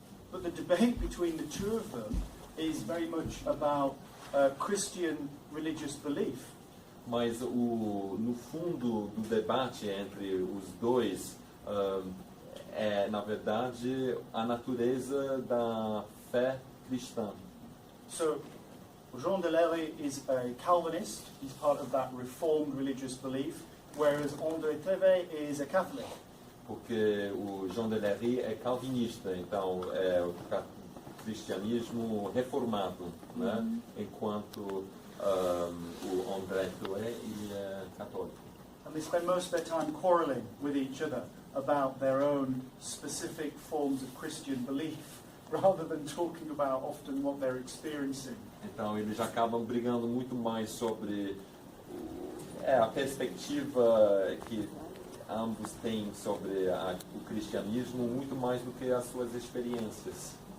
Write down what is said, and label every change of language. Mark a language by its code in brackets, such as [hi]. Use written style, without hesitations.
[en] But the debate between the two of them is very much about Christian religious belief. [pt] Mas no fundo do debate entre os dois é, na verdade, a natureza da fé cristã. [en] So, Jean de Lery is a Calvinist. He's part of that Reformed religious belief, whereas André Thévet is a Catholic. [pt] Porque o Jean de Lery é calvinista, então é o cristianismo reformado, né? Enquanto o André Thévet é católico. [en] And they spend most of their time quarreling with each other about their own specific forms of Christian belief, rather than talking about often what they're experiencing. [pt] Então eles acabam brigando muito mais sobre a perspectiva que ambos têm sobre o cristianismo, muito mais do que as suas experiências.